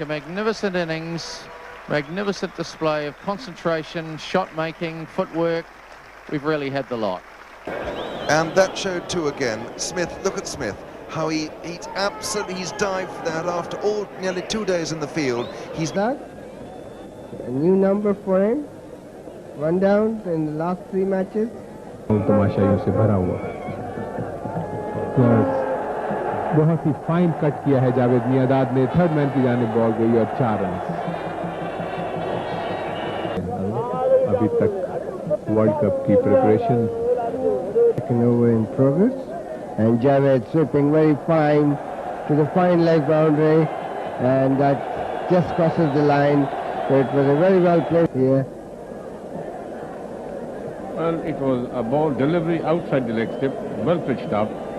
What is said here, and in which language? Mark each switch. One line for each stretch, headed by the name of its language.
English: A magnificent innings, magnificent display of concentration, shot-making, footwork. We've really had the lot. And that showed too again. Smith, look at Smith. How he's dived for that after nearly 2 days in the field. He's that a new number for him. 1 down in the last 3 matches.
Hindi: तमाशाइयों से भरा हुआ बहुत ही fine cut किया है जावेद मियांदाद ने. Third man की जानिब ball गई और 4 रन. अभी तक वर्ल्ड कप की preparation
English: over in progress, and Javed sweeping very fine to the fine leg boundary, and that just crosses the line. So it was a very well played here. Well, it was a ball delivery outside the leg step, well pitched up.